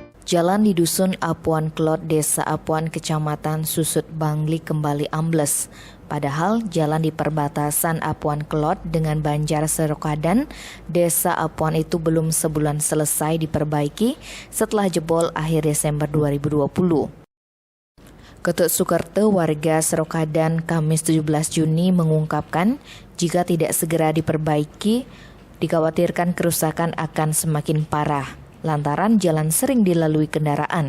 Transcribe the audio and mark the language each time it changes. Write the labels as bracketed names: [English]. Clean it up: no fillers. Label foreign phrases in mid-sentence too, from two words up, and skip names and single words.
[Indonesian] Jalan di Dusun Apuan Klot, Desa Apuan, Kecamatan Susut Bangli kembali ambles. Padahal jalan di perbatasan Apuan Klot dengan Banjar Serokadan, Desa Apuan itu belum sebulan selesai diperbaiki setelah jebol akhir Desember 2020. Ketut Sukerto, warga Serokadan, Kamis 17 Juni mengungkapkan jika tidak segera diperbaiki, dikhawatirkan kerusakan akan semakin parah lantaran jalan sering dilalui kendaraan.